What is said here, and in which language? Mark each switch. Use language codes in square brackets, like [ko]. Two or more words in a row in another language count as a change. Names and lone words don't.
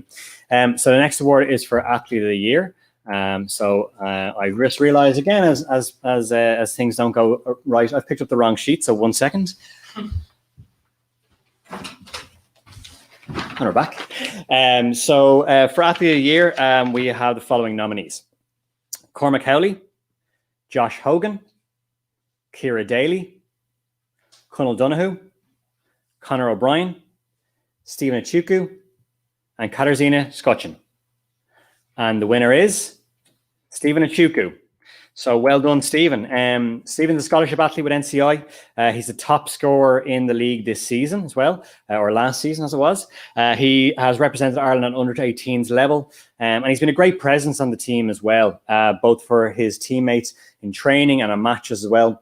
[en] So the next award is for Athlete of the Year. So I just realized again, as things don't go right, I've picked up the wrong sheet. So 1 second. And we're back. So for Athlete of the Year, we have the following nominees: Cormac Howley, Josh Hogan, Ciara Daly, Conal Donoghue, Conor O'Brien, Stephen Achukwu, and Katarzyna Skocin. And the winner is Stephen Achukwu. So well done, Stephen. Stephen's a scholarship athlete with NCI. He's the top scorer in the league this season as well, or last season as it was. He has represented Ireland at under 18s level, and he's been a great presence on the team as well, both for his teammates in training and on matches as well.